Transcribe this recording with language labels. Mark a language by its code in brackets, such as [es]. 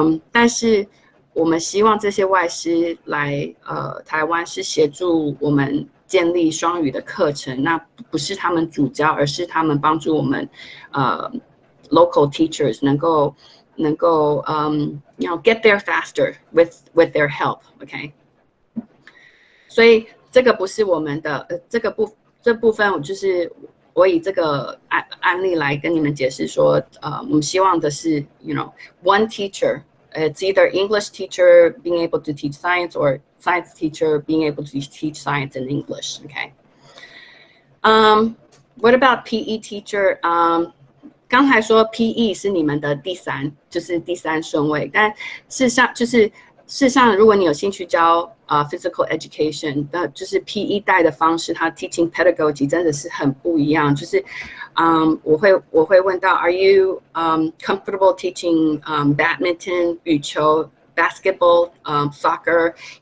[zh] 但是我们希望这些外师来台湾是协助我们建立双语的课程，那不是他们主教，而是他们帮助我们 [en] local teachers [zh] 能够 [en] get there faster with their help, [zh] OK？所以这个不是我们的这部分，我以这个案例来跟你们解释说，我们希望的是 [en] one teacher. It's either English teacher being able to teach science or science teacher being able to teach science in English, okay? What about PE teacher? [zh] 刚才说 PE 是你们的第三顺位，但事实上，如果你有兴趣教physical education， 就是 PE 带的方式，它 [en] teaching pedagogy [zh] 真的是很不一样。就是我会问到 [en] ，Are you comfortable teaching badminton, 羽球 basketball, soccer?